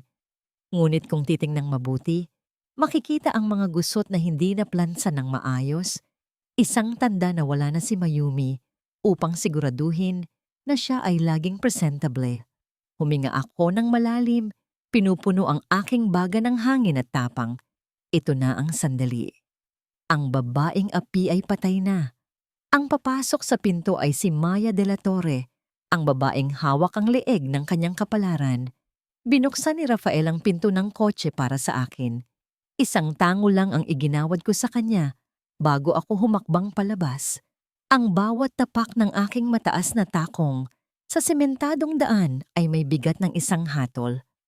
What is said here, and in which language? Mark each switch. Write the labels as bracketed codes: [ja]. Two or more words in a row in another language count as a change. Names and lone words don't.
[tl] Ngunit kung titingnang mabuti, makikita ang mga gusot na hindi naplansa ng maayos, isang tanda na wala na si Mayumi upang siguraduhin na siya ay laging presentable. Huminga ako ng malalim, pinupuno ang aking baga ng hangin at tapang. Ito na ang sandali. Ang babaeng api ay patay na. Ang papasok sa pinto ay si Maya de la Torre, ang babaeng hawak ang leeg ng kanyang kapalaran. Binuksan ni Rafael ang pinto ng kotse para sa akin. Isang tango lang ang iginawad ko sa kanya bago ako humakbang palabas. Ang bawat tapak ng aking mataas na takong sa sementadong daan ay may bigat ng isang hatol.